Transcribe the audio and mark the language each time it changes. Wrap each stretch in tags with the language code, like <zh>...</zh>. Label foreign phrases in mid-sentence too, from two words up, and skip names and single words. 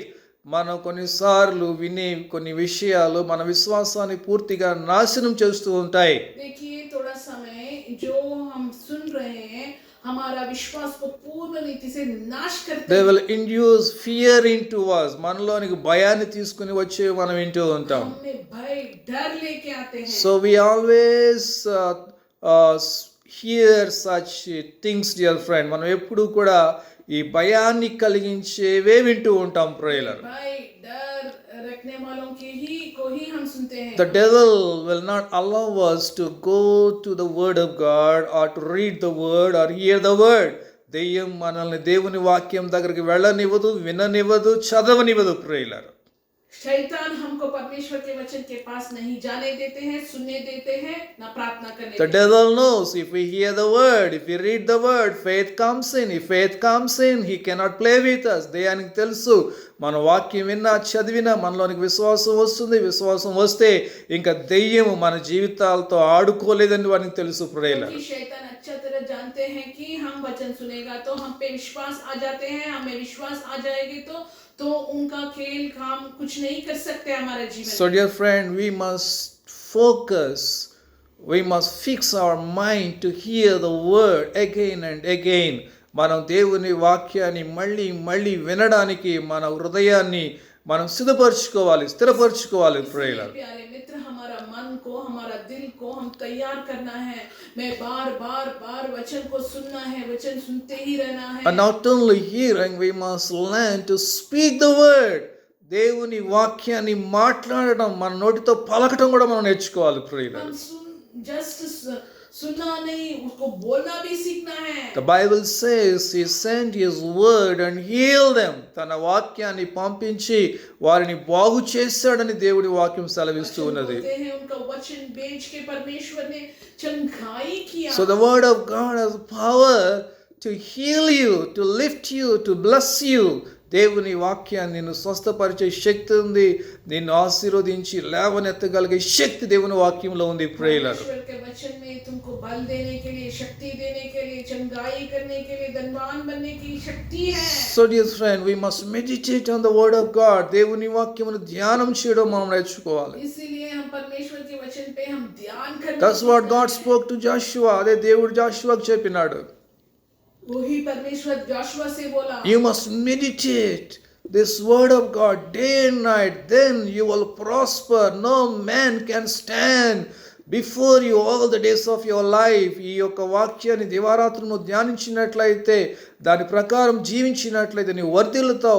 <te>మనం కొన్నిసార్లు వినే కొన్ని విషయాలు మన విశ్వాసాన్ని పూర్తిగా నాశనం చేస్తూ ఉంటాయి.</te> <hi>देखिए, थोड़ा समय जो हम सुन रहे हैं हमारा विश्वास को पूर्ण रीति से नाश करते</hi> <en>They</en> <hi>हैं।</hi> <en>will induce fear into us.</en> <te>మనలోనికి భయాన్ని తీసుకుని వచ్చి మనం వింటూ ఉంటాం.</te> <hi>हमें भय डर लेके आते हैं।</hi> <en>So we always hear such things, dear friend.</en> <te>మనం ఎప్పుడు కూడా ఈ భయాన్ని కలిగించేవే వింటూ ఉంటాం. ప్రేయర్</te> <hi>भय डर रखने वालों की को ही हम सुनते हैं।</hi> <en>The devil will not allow us to go to the word of God or to read the word or hear the word.</en> <te>దెయ్యం మనల్ని దేవుని వాక్యం దగ్గరికి వెళ్ళనివ్వదు, విననివ్వదు, చదవనివ్వదు. ప్రేయర్</te> <hi>शैतान हमको परमेश्वर के वचन के पास नहीं जाने देते हैं, सुनने देते हैं, ना प्रार्थना करने</hi> <en>The</en> <hi>देते हैं।</hi> <en>devil knows if we hear the word, if we read the word, faith comes in. If faith comes in, he cannot play with us.</en> <te>దెయ్యానికి తెలుసు మన వాక్యం విన్నా చదివినా మనలోనికి విశ్వాసం వస్తుంది. విశ్వాసం వస్తే ఇంకా దెయ్యం మన జీవితాలతో ఆడుకోలేదని వానికి తెలుసు. ప్రేయర్</te> <hi>क्योंकि शैतान अच्छा तरह जानते हैं कि हम वचन सुनेगा तो हम पे विश्वास आ जाते हैं, हमें विश्वास आ जाएगी तो उनका खेल काम कुछ नहीं कर सकते हमारे जीवन</hi> <en>So</en> <hi>में।</hi> <en>dear friend, we must focus, we must fix our mind to hear the word again and again.</en> <te>మనం దేవుని వాక్యాన్ని మళ్ళీ మళ్ళీ వినడానికి మన హృదయాన్ని మనం సిద్ధపరచుకోవాలి, స్థిరపరచుకోవాలి. ప్రేయర్</te> <hi>प्यारे मित्र, हमारा मन को, हमारा दिल को हम तैयार करना है। मैं बार बार वचन को सुनना है, वचन सुनते ही रहना है।</hi> <en>And not only hearing, we must learn to speak the word.</en> <te>దేవుని వాక్యాన్ని మాట్లాడడం, మన నోటితో పలకటం కూడా మనం నేర్చుకోవాలి. ప్రేయర్</te> <hi>हम जस्ट सुनना नहीं, उसको बोलना भी सीखना है।</hi> <en>The Bible says he sent his word and healed them.</en> <te>తన వాక్యాన్ని పంపించి వారిని బాగు చేశాడని దేవుడి వాక్యం సెలవిస్తూ ఉన్నది.</te> <hi>बोलते हैं उनका वचन भेज के परमेश्वर ने चंगाई किया।</hi> <en>So the word of God has power to heal you, to lift you, to bless you.</en> <te>దేవుని వాక్యాన్ని నిన్ను స్వస్థపరిచే శక్తి ఉంది. నిన్ను ఆశీర్వదించి లేవనెత్తగలిగే శక్తి దేవుని వాక్యంలో ఉంది. ప్రేయర్</te> <hi>परमेश्वर के वचन में तुमको बल देने के लिए, शक्ति देने के लिए, चंगाई करने के लिए, धनवान बनने की शक्ति है।</hi> <en>So dear friend, we must meditate on the word of God.</en> <te>దేవుని వాక్యమును ధ్యానం చేయడం మనం నేర్చుకోవాలి.</te> <hi>इसीलिए हम परमेश्वर के वचन पे हम ध्यान करना।</hi> <en>That's what God spoke to Joshua.</en> <te>అదే దేవుడు జాషువాకు చెప్పినాడు.</te> <hi>वही परमेश्वर जोशुआ से बोला,</hi> <en>You must meditate this word of God day and night, then you will prosper. No man can stand before you all the days of your life.</en> <te>ఈ యొక్క వాక్యాన్ని దివారాత్రులు ధ్యానించినట్లయితే, దాని ప్రకారం జీవించినట్లయితే నీవు వర్ధిల్లుతావు.</te>